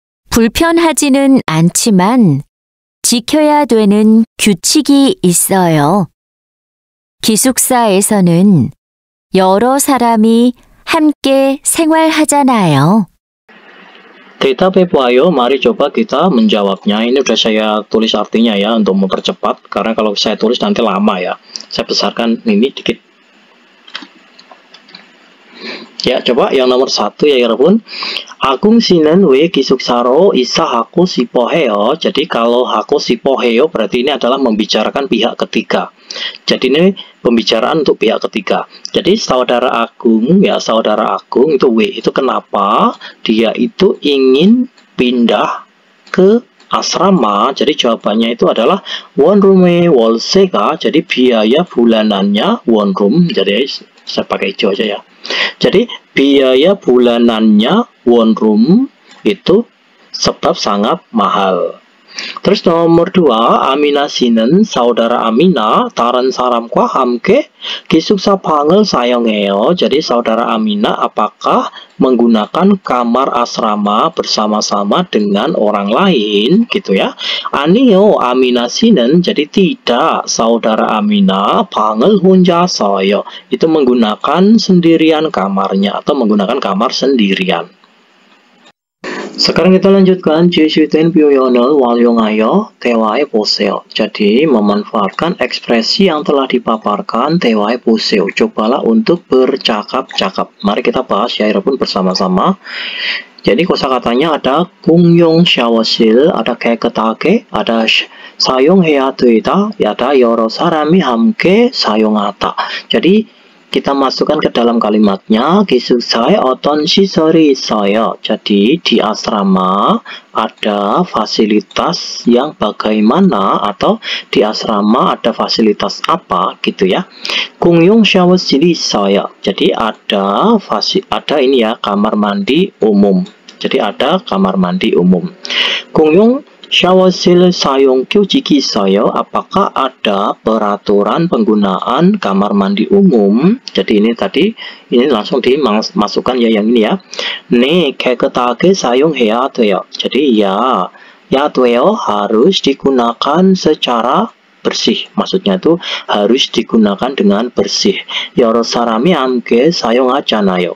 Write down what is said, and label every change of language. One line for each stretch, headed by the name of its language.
Korean: 불편하지는 않지만 지켜야 되는 규칙이 있어요. 기숙사에서는 여러 사람이 함께 생활하잖아요.
Indonesian: Kita Pepo, ayo mari coba kita menjawabnya. Ini udah saya tulis artinya ya untuk mempercepat, karena kalau saya tulis nanti lama ya. Saya besarkan ini dikit. Ya, coba yang nomor 1 ya 여러분.
Korean: Agung si는 왜 기숙사로 이사하고 싶어 해요?
Indonesian: Jadi kalau haku 싶어 해요 berarti ini adalah membicarakan pihak ketiga. Jadi ini pembicaraan untuk pihak ketiga. Jadi saudara Agung itu W itu kenapa dia itu ingin pindah ke asrama. Jadi jawabannya itu adalah
Korean: 원룸의 월세가,
Indonesian: jadi biaya bulanannya 원룸. Jadi saya pakai hijau aja ya. Jadi biaya bulanannya 원룸 itu sebab sangat mahal. Terus nomor 2,
Korean: 아미나 씨는
Indonesian: saudara Amina
Korean: 다른 사람과 함께 기숙사 방을 사용해요.
Indonesian: Jadi saudara Amina apakah menggunakan kamar asrama bersama-sama dengan orang lain gitu ya.
Korean: 아니요, 아미나 씨는
Indonesian: jadi tidak, saudara Amina
Korean: 방을 혼자 써요.
Indonesian: Itu menggunakan sendirian kamarnya atau menggunakan kamar sendirian. Sekarang kita lanjutkan
Korean: 주시된 표현을 활용하여 대화해 보세요.
Indonesian: Jadi memanfaatkan ekspresi yang telah dipaparkan,
Korean: 대화해 보세요.
Indonesian: Cobalah untuk bercakap-cakap. Mari kita bahas ya 여러분 bersama-sama. Jadi kosakatanya ada
Korean: 공용 샤워실,
Indonesian: ada 깨끗하게, ada
Korean: 사용해야 되다,
Indonesian: ada
Korean: 여러 사람이 함께 사용하다.
Indonesian: Jadi kita masukkan ke dalam kalimatnya,
Korean: 기숙사에 어떤 시설이 있어요.
Indonesian: Jadi di asrama ada fasilitas yang bagaimana, atau di asrama ada fasilitas apa gitu ya.
Korean: 공용 샤워실이 있어요.
Indonesian: Jadi ada ini ya, kamar mandi umum. Jadi ada kamar mandi umum.
Korean: 공용 샤워실 사용 규칙이 있어요.
Indonesian: Apakah ada peraturan penggunaan kamar mandi umum? Jadi ini langsung dimasukkan ya yang ini ya.
Korean: 네, 깨끗하게 사용해야 돼요.
Indonesian: Jadi ya 돼요 harus digunakan secara bersih. Maksudnya itu harus digunakan dengan bersih.
Korean: 여러 사람이 함께 사용하잖아요.